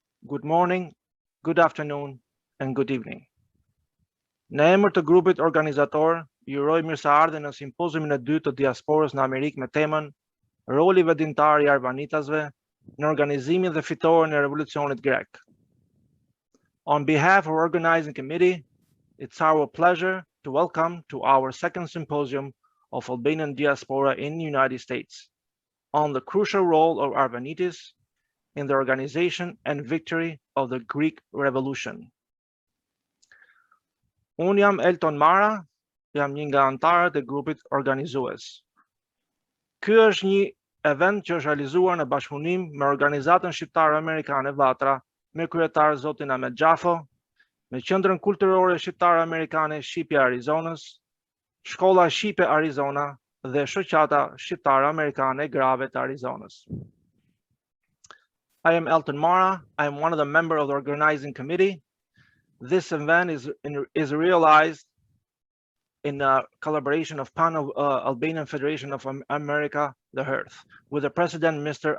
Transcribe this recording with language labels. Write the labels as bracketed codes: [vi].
[en] Good morning, good afternoon, and good evening. [sq] Në emër të grupit organizator, ju uroj mirëseardhje në simpoziumin e dytë të diasporës në Amerikë me temën Roli vendimtar i Arvanitasve në organizimin dhe fitoren e revolucionit grek. [en] On behalf of our organizing committee, it's our pleasure to welcome to our second symposium of Albanian diaspora in the United States on the crucial role of Arvanites in the organization and victory of the Greek Revolution. [sq] Unë jam Elton Mara, jam një nga anëtarët e grupit organizues. Ky është një event që është realizuar në bashkëpunim me Organizatën Shqiptare Amerikane Vatra, me kryetar zotin Ahmet Gjafo, me Qendrën Kulturore Shqiptare Amerikane Shqipja Arizonës, Shkolla Shqipe Arizona dhe Shoqata Shqiptare Amerikane Grave të Arizonës. [en] I am Elton Mara. I am one of the members of the organizing committee. This event is realized in collaboration of Pan-Albanian Federation of America, the HERF, with the president, Mr.